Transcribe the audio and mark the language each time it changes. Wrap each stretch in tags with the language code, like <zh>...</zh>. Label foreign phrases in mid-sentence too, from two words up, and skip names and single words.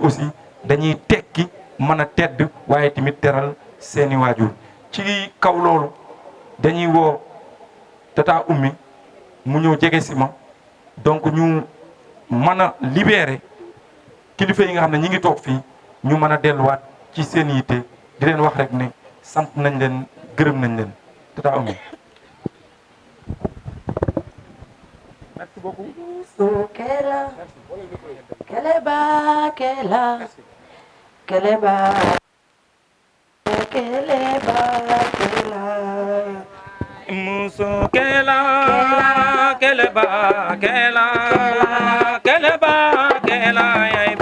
<wo>aussi dañuy tekki mën a tedd waaye tamit teral seeni waajur ci kaw loolu dañuy woo tata ummi mu ñëw jege si ma donc ñu mën a libérer kilifa yi nga xam ne ñi ngi toog fii ñu mën a delluwaat ci seen yitte di leen wax rek ne sant nañ leen gërëm nañ leen tata ummi</wo> <fr>merci beaucoup</fr> <bm>Keleba, Keleba, Keleba, Keleba, Muso Kela, Keleba, Kela, Keleba, Kela.</bm>